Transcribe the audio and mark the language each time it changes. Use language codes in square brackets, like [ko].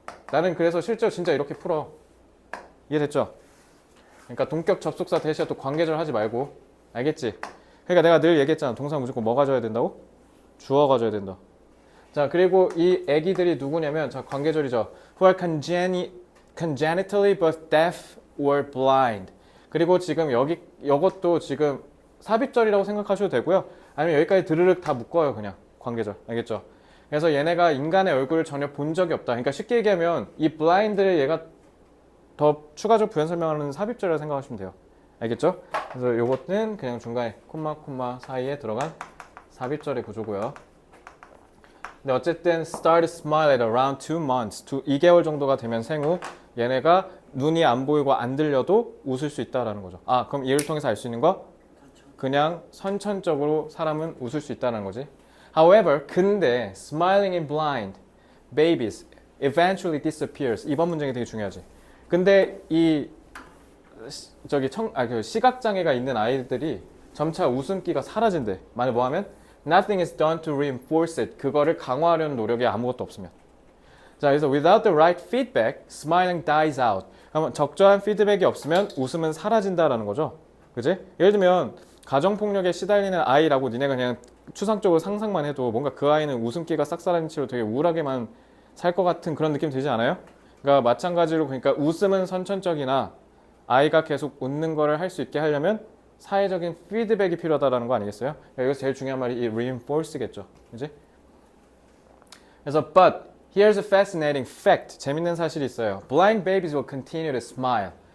[ko] 나는 그래서 실제로 진짜 이렇게 풀어. 이해됐죠? 그러니까 동격 접속사 대신에 또 관계절 하지 말고. 알겠지? 그러니까 내가 늘 얘기했잖아. 동사 무조건 뭐 가져야 된다고? 주어 가져야 된다. 자, 그리고 이 애기들이 누구냐면 자, 관계절이죠. [en] Who are congenitally both deaf or blind. [ko] 그리고 지금 이것도 지금 삽입절이라고 생각하셔도 되고요. 아니면 여기까지 드르륵 다 묶어요. 그냥 관계절. 알겠죠? 그래서 얘네가 인간의 얼굴을 전혀 본 적이 없다. 그러니까 쉽게 얘기하면 이 blind를 얘가 더 추가적 부연 설명하는 삽입절이라고 생각하시면 돼요. 알겠죠? 그래서 이것은 그냥 중간에 콤마 사이에 들어간 삽입절의 구조고요. 근데 어쨌든 [en] start smile at around 2 months. [ko] 2개월 정도가 되면 생후 얘네가 눈이 안 보이고 안 들려도 웃을 수 있다라는 거죠. 그럼 이를 통해서 알 수 있는 거? 그냥 선천적으로 사람은 웃을 수 있다는 거지. [en] However, [ko] 근데 [en] smiling in blind babies eventually disappears. [ko] 이번 문장이 되게 중요하지. 근데 이 시각장애가 있는 아이들이 점차 웃음기가 사라진대. 만약 뭐 하면? [en] Nothing is done to reinforce it. [ko] 그거를 강화하려는 노력이 아무것도 없으면. 자, 그래서 [en] without the right feedback, smiling dies out. [ko] 그러면 적절한 피드백이 없으면 웃음은 사라진다라는 거죠. 그지? 예를 들면 가정폭력에 시달리는 아이라고 니네가 그냥 추상적으로 상상만 해도 뭔가 그 아이는 웃음기가 싹 사라진 채로 되게 우울하게만 살 것 같은 그런 느낌 들지 않아요? 그러니까 마찬가지로 그러니까 웃음은 선천적이나 아이가 계속 웃는 거를 할 수 있게 하려면 사회적인 피드백이 필요하다는 거 아니겠어요? 여기서 제일 중요한 말이 이 reinforce겠죠. 그지? 그래서 [en] but here's a fascinating fact. [ko] 재밌는 사실이 있어요. [en] Blind babies will continue to smile.